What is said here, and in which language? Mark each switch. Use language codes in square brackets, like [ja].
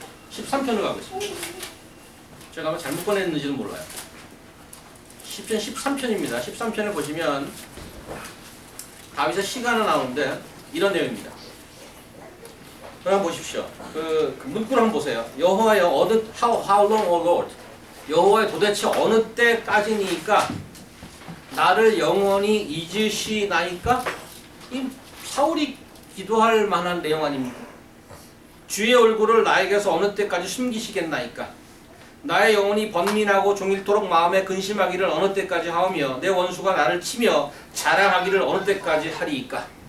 [ko] 13편을 가고 있습니다. 제가 아마 잘못 꺼냈는지는 몰라요. 시편 13편입니다. 13편을 보시면 다윗의 시가 하나 나오는데 이런 내용입니다. 한번 보십시오. 그 문구를 한번 보세요. 여호와여 [en] how long, O Lord? [ko] 여호와여 도대체 어느 때까지니까 나를 영원히 잊으시나이까? 이 사울이 기도할 만한 내용 아닙니까? 주의 얼굴을 나에게서 어느 때까지 숨기시겠나이까? 나의 영혼이 번민하고 종일토록 마음에 근심하기를 어느 때까지 하오며 내 원수가 나를 치며 자랑하기를 어느 때까지 하리이까?